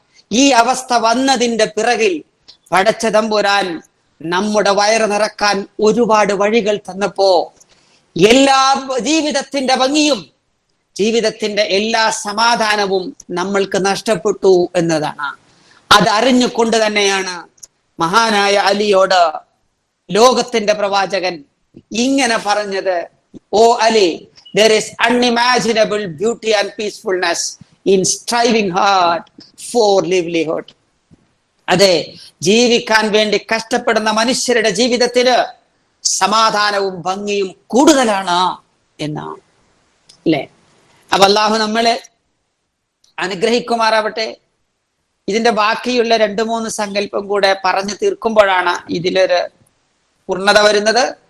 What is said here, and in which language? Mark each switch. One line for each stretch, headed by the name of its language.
Malayalam: ഈ അവസ്ഥ വന്നതിന്റെ പിറകിൽ പടച്ച തമ്പുരാൻ നമ്മുടെ വയറ് നിറക്കാൻ ഒരുപാട് വഴികൾ തന്നപ്പോ എല്ലാ ജീവിതത്തിന്റെ ഭംഗിയും ജീവിതത്തിന്റെ എല്ലാ സമാധാനവും നമ്മൾക്ക് നഷ്ടപ്പെട്ടു എന്നതാണ്. അത് അറിഞ്ഞുകൊണ്ട് തന്നെയാണ് മഹാനായ അലിയോട് ലോകത്തിന്റെ പ്രവാചകൻ ഇങ്ങനെ പറഞ്ഞത്, ഓ Ali,
English: there is unimaginable beauty and peacefulness in striving hard for livelihood.
Malayalam: അതെ, ജീവിക്കാൻ വേണ്ടി കഷ്ടപ്പെടുന്ന മനുഷ്യരുടെ ജീവിതത്തിന് സമാധാനവും ഭംഗിയും കൂടുതലാണ് എന്നാണ്, അല്ലെ? അപ്പൊ അള്ളാഹു നമ്മളെ അനുഗ്രഹിക്കുമാറാവട്ടെ. ഇതിന്റെ ബാക്കിയുള്ള 2-3 സങ്കല്പം കൂടെ പറഞ്ഞു തീർക്കുമ്പോഴാണ് ഇതിലൊരു പൂർണ്ണത വരുന്നത്.